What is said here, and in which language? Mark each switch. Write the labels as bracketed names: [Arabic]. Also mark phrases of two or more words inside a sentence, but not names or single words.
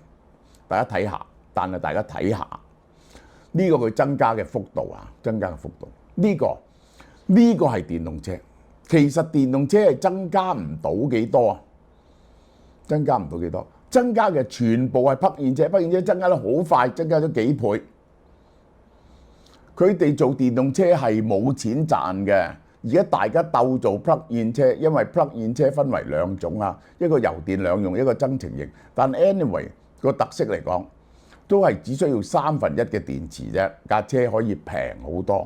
[Cantonese] 大家睇下，但係大家睇下呢個佢增加嘅幅度啊，增加嘅幅度，呢個係電動車。其實電動車係增加唔到幾多啊，增加唔到幾多，增加嘅全部係 plug-in車， plug-in 車增加得好快，增加咗幾倍。佢哋做電動車係冇錢賺嘅，而家大家鬥做 plug-in車，因為 plug-in車分為兩種啊，一個油電兩用，一個增程型。但 anyway 個特色嚟講，都係只需要1/3嘅電池啫，架車可以平好多。